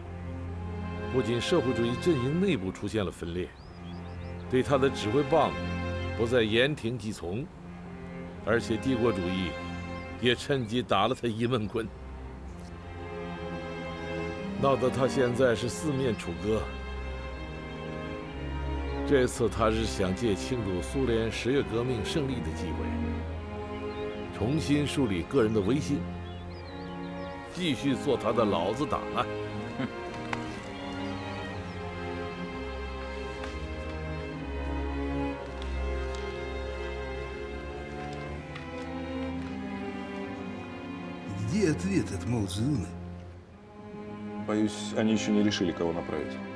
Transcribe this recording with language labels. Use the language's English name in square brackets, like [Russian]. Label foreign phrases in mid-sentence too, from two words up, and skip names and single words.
[Chinese] 不仅社会主义阵营内部出现了分裂，对他的指挥棒不再言听计从，而且帝国主义也趁机打了他一闷棍，闹得他现在是四面楚歌。这次他是想借庆祝苏联10月革命胜利的机会，重新树立个人的威信，继续做他的老子党啊！ [Russian] Где ответ от Мао Цзэдуна? Боюсь, они еще не решили, кого направить.